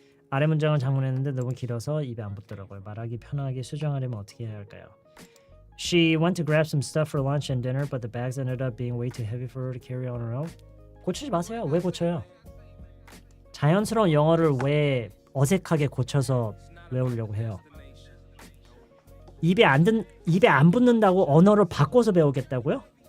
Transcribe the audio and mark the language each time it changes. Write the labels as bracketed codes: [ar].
[ko] 아래 문장을 장문했는데 너무 길어서 입에 안 붙더라고요. 말하기 편하게 수정하려면 어떻게 해야 할까요? [en] She went to grab some stuff for lunch and dinner, but the bags ended up being way too heavy for her to carry on her own. [ko] 고치지 마세요. 왜 고쳐요? 자연스러운 영어를 왜 어색하게 고쳐서 외우려고 해요? 입에 안 붙는다고 언어를 바꿔서 배우겠다고요?